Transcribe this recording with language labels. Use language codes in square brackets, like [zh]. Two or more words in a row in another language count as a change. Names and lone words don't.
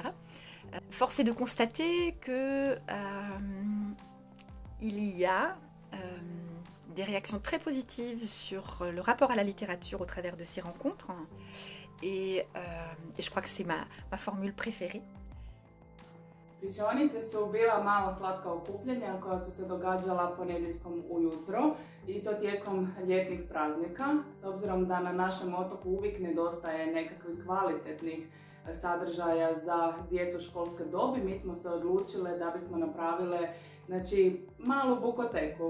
[fr] Force est de constater que il y a des réactions très positives sur le rapport à la littérature au travers de ces rencontres, et je crois que c'est ma formule préférée. [hr] Učionice su bila malo slatka okupljanja koja su se događala ponedjeljkom ujutro i to tijekom ljetnih praznika. S obzirom da na našem otoku uvijek nedostaje nekakvih kvalitetnih sadržaja za djecu školske dobi, mi smo se odlučile da bismo napravile malu bukoteku.